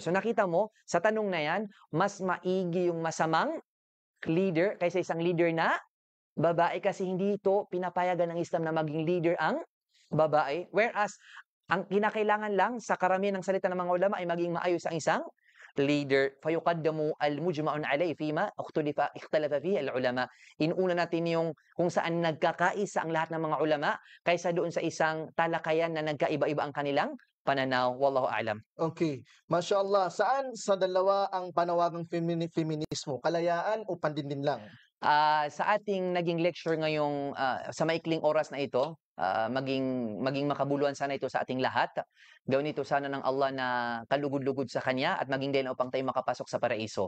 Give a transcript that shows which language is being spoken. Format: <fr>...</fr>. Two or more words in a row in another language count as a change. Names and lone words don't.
<tl>So nakita mo, sa tanong na yan, mas maigi yung masamang leader kaysa isang leader na babae kasi hindi ito pinapayagan ng Islam na maging leader ang babae. Whereas, ang kinakailangan lang sa karamihan ng salita ng mga ulama ay maging maayos ang isang leader.</tl> <ar>فَيُقَدَّمُ الْمُجْمَعُ عَلَيْهِ فِيمَا اختلف فيه العلماء.</ar> <tl>Inuna natin yung kung saan nagkakaisa ang lahat ng mga ulama kaysa doon sa isang talakayan na nagkaiba-iba ang kanilang pananaw.</tl> <ar>والله أعلم. Okay. ما شاء الله.</ar> <tl>Saan sa dalawa ang panawagang feminismo? Kalayaan o pandindin lang? Sa ating naging lecture ngayong sa maikling oras na ito, maging makabuluhan sana ito sa ating lahat. Gawin ito sana ng Allah na kalugod-lugod sa Kanya at maging din upang tayo makapasok sa paraiso.</tl>